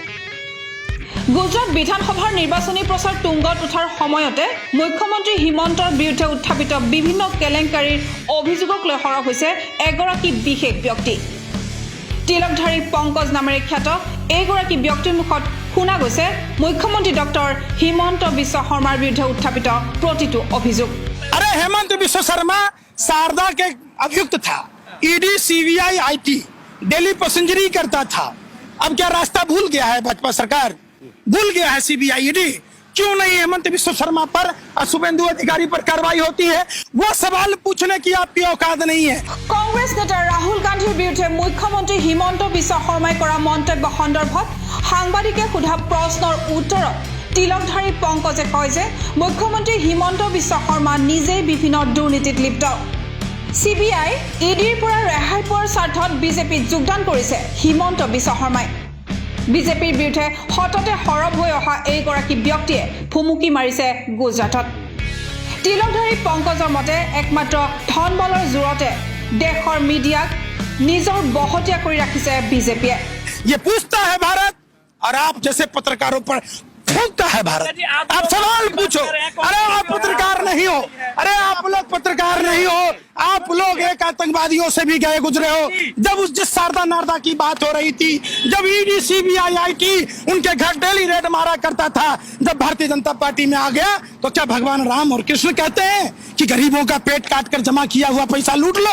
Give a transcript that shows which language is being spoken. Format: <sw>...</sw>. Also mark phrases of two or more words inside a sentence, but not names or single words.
<as>গুজৰাট বিধানসভাৰ নিৰ্বাচনী প্ৰচাৰ তুংগত উঠাৰ সময়তে মুখ্যমন্ত্ৰী হিমন্তৰ বিৰুদ্ধে উত্থাপিত বিভিন্ন কেলেংকাৰীৰ অভিযোগক লৈ সৰহ হৈছে এগৰাকী বিশেষ ব্যক্তি। তিলকধাৰী পংকজ নামেৰে খ্যাত এইগৰাকী ব্যক্তিৰ মুখত শুনা গৈছে মুখ্যমন্ত্ৰী ডক্টৰ হিমন্ত বিশ্ব শৰ্মাৰ বিৰুদ্ধে উত্থাপিত প্ৰতিটো অভিযোগ।</as> <hi>अरे हेमंत बिस्वा शर्मा शारदा के अभियुक्त था। ईडी सीबीआई आईटी दिल्ली पैसेंजरी करता था। अब क्या रास्ता भूल गया है भाजपा सरकार? भूल गया है सीबीआई ईडी, क्यों नहीं हेमंत बिस्वा शर्मा पर और शुभेंदु अधिकारी पर कार्रवाई होती है? वो सवाल पूछने की आपकी औकात नहीं है।</hi> <as>কংগ্ৰেছ নেতা ৰাহুল গান্ধীৰ বিৰুদ্ধে মুখ্যমন্ত্ৰী হিমন্ত বিশ্ব শৰ্মাই কৰা মন্তব্য সন্দৰ্ভত সাংবাদিকে সোধা প্ৰশ্নৰ উত্তৰত তিলকধাৰী পংকজে কয় যে মুখ্যমন্ত্ৰী হিমন্ত বিশ্ব শৰ্মা নিজেই বিভিন্ন দুৰ্নীতিত লিপ্ত। চিবিআই ইডিৰ পৰা ৰেহাই পোৱাৰ স্বাৰ্থত বিজেপিত যোগদান কৰিছে হিমন্ত বিশ্ব শৰ্মাই। বিজেপিৰ বিৰুদ্ধে সততে সৰব হৈ অহা এইগৰাকী ব্যক্তিয়ে ভুমুকি মাৰিছে গুজৰাটত। তিলকধাৰী পংকজৰ মতে একমাত্ৰ ধন বলৰ জোৰতে দেশৰ মিডিয়াক নিজৰ বহতীয়া কৰি ৰাখিছে বিজেপিয়ে।</as> <hi>ये पूछता है भारत और आप जैसे पत्रकारों पर थूकता है भारत। आप सवाल पूछो। अरे आप पत्रकार नहीं हो, अरे आप लोग पत्रकार नहीं हो, आप लोग एक आतंकवादियों से भी गए गुजरे हो। जब उस जिस शारदा नारदा की बात हो रही थी, जब ईडी सीबीआई आईटी उनके घर डेली रेड मारा करता था, जब भारतीय जनता पार्टी में आ गया तो क्या भगवान राम और कृष्ण कहते हैं कि गरीबों का पेट काट कर जमा किया हुआ पैसा लूट लो?</hi>